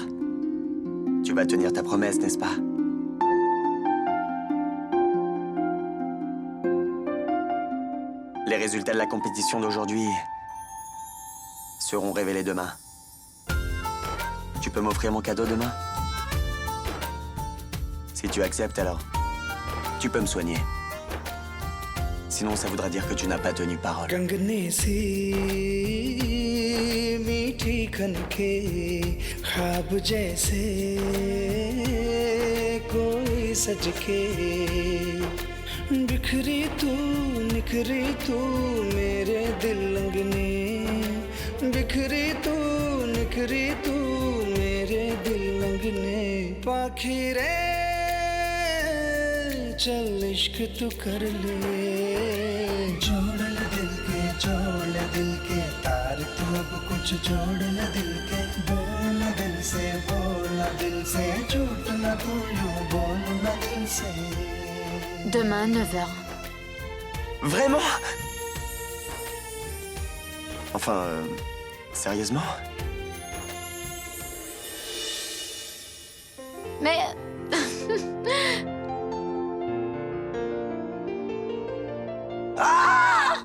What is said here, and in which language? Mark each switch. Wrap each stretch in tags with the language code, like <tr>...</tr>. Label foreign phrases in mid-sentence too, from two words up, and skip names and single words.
<fr>Tu vas tenir ta promesse, n'est-ce pas? Les résultats de la compétition d'aujourd'hui seront révélés demain. Tu peux m'offrir mon cadeau demain? Si tu acceptes, alors tu peux me soigner. Sinon, ça voudra dire que tu n'as pas tenu parole.</fr> <hi>कंगने सी मीठी खनके ख्वाब जैसे कोई सज के बिखरी तू निखरी तू मेरे दिल अंगने बिखरी तू निखरी तू मेरे दिल अंगने पाखी रे चल इश्क तू कर ले जोड़ ले दिल के तार तू अब कुछ जोड़ ले दिल के बोल दिल से झूठ ना तू यूं बोल ना दिल से</hi> <fr>Demain, 9h. Vraiment? Enfin, sérieusement? Mais... Ah!</fr>